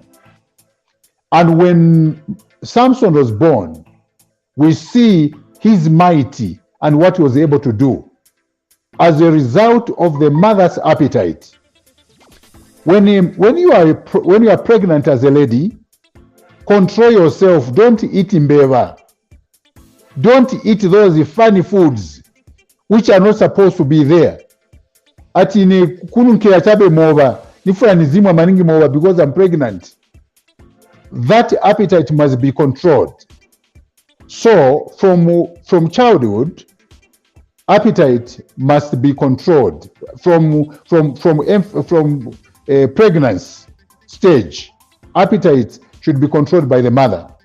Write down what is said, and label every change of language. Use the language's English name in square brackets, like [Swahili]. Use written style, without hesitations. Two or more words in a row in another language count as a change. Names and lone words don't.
[English] And when Samson was born, we see his mighty and what he was able to do as a result of the mother's appetite. When you are pregnant as a lady, control yourself. Don't eat imbeva. Don't eat those funny foods which are not supposed to be there. [Nyanja] Ati ni kununkira chabe mova, nifuna nizimwa maningi mova [English] because I'm pregnant. That appetite must be controlled. So from childhood, appetite must be controlled. From pregnancy stage, appetite should be controlled by the mother.